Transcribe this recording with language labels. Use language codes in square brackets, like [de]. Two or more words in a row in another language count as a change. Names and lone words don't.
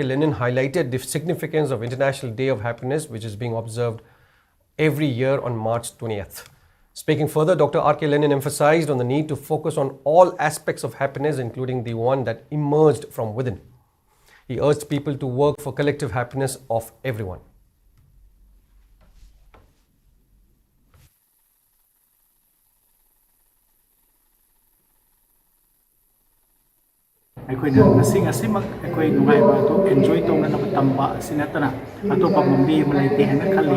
[en] Lenin highlighted the significance of International Day of Happiness, which is being observed every year on March 20th. Speaking further, Dr. R.K. Lenin emphasized on the need to focus on all aspects of happiness, including the one that emerged from within. He urged people to work for collective happiness of everyone. [mni] ꯑꯩꯈꯣꯏꯅ ꯉꯁꯤꯃꯛ ꯑꯩꯈꯣꯏ ꯅꯨꯡꯉꯥꯏꯕ ꯑꯗꯨ ꯑꯦꯟꯖꯣꯏ ꯇꯧꯅꯅꯕ ꯇꯝꯕ ꯑꯁꯤ ꯅꯠꯇꯅ ꯑꯇꯣꯞꯄ ꯃꯝꯕꯤ ꯑꯃ ꯂꯩꯇꯦ ꯍꯥꯏꯅ ꯈꯜꯂꯤ.